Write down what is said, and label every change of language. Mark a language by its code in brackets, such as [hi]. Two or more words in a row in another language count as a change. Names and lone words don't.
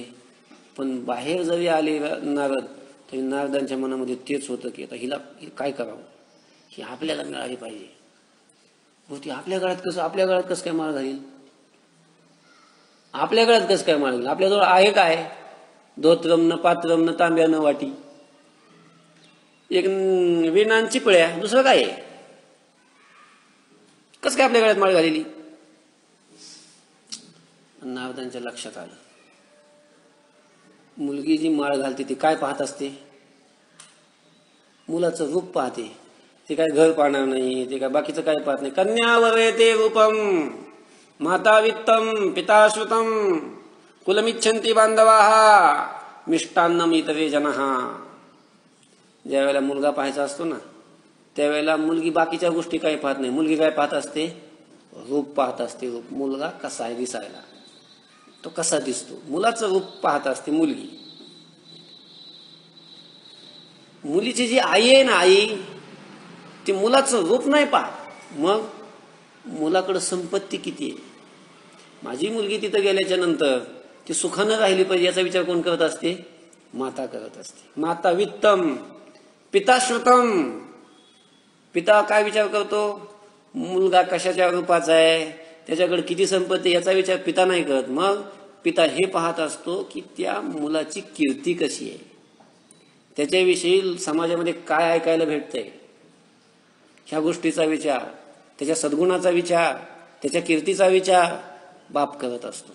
[mr] पण बाहेर जरी आले नारद तरी नारदांच्या मनामध्ये तेच होतं की आता हिला काय करावं, ही आपल्याला मिळाली पाहिजे. ती आपल्या गळ्यात कसं काय माळ घालील, आपल्या गळ्यात कसं काय माळ घालील. आपल्याजवळ आहे काय? धोत्रम न पात्रम न तांब्या न वाटी, एक विणान चिपळ्या, दुसरं काय आहे? कसं काय आपल्या गळ्यात माळ घालेली? नारदांच्या लक्षात आलं, मुलगी जी माळ घालते ती काय पाहत असते? मुलाचं रूप पाहते. ते काय घर पाहणार नाही, ते काय बाकीचं काय पाहत नाही. [sa] कन्यावर ते रूपम माता वित्तम पिता श्रुतम कुलमिच्छन्ति बांधवाः मिष्टान्नम इतरे जनः. [mr] ज्या वेळेला मुलगा पाहायचा असतो ना, त्यावेळेला मुलगी बाकीच्या गोष्टी काही पाहत नाही. मुलगी काय पाहत असते? रूप पाहत असते. रूप, मुलगा कसा आहे दिसायला, तो कसा दिसतो, मुलाचं रूप पाहत असते मुलगी. मुलीची जी आई आहे ना, आई ती मुलाचं रूप नाही पाहत. मग मुलाकडे संपत्ती किती आहे, माझी मुलगी तिथं गेल्याच्या नंतर ती सुखानं राहिली पाहिजे याचा विचार कोण करत असते? माता करत असते. [sa] माता वित्तम पिता श्रुतम. [mr] पिता काय विचार करतो? मुलगा कशाच्या रूपाचा आहे, त्याच्याकडे किती संपत्ती, याचा विचार पिता नाही करत. मग पिता हे पाहत असतो की त्या मुलाची कीर्ती कशी आहे, त्याच्याविषयी समाजामध्ये काय ऐकायला भेटतंय, ह्या गोष्टीचा विचार, त्याच्या सद्गुणाचा विचार, त्याच्या कीर्तीचा विचार बाप करत असतो.